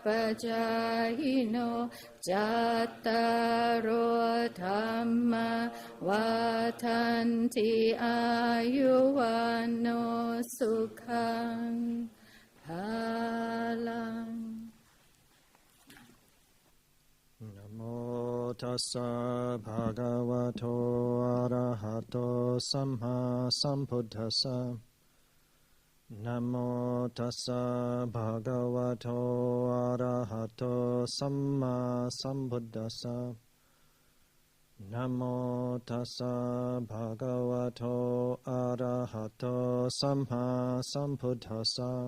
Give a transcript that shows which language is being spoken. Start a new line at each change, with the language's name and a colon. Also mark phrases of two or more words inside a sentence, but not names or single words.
Pali: จายิโนจัตตารโอธรรมวาทันติอายุวันโนสุขังภาลังนะโมตัสสะภะคะวะโตอะระหะโตสัมมาสัมพุทธัสสะ Namo tassa bhagavato arahato samma sambuddhassa. Namo tassa bhagavato arahato samma sambuddhassa.